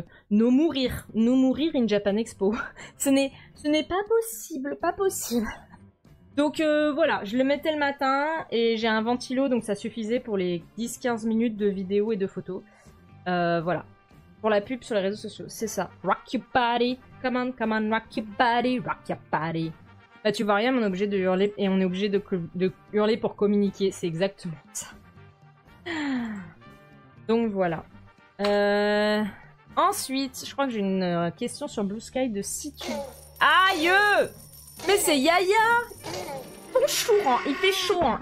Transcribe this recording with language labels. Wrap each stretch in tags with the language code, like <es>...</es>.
<fr>No mourir in Japan Expo. ce n'est pas possible, pas possible. Donc voilà, je le mettais le matin et j'ai un ventilo, donc ça suffisait pour les 10-15 minutes de vidéo et de photos. Voilà. Pour la pub sur les réseaux sociaux, c'est ça.</fr> <en>Rock your body, come on, rock your body, rock your body.</en> <fr>Là, tu vois rien, mais on est obligé de hurler et on est obligé de hurler pour communiquer. C'est exactement ça. Donc voilà. Ensuite, je crois que j'ai une question sur Blue Sky de si tu... Aïe! Mais c'est Yaya! Bonjour, hein. Il fait chaud, hein.</fr>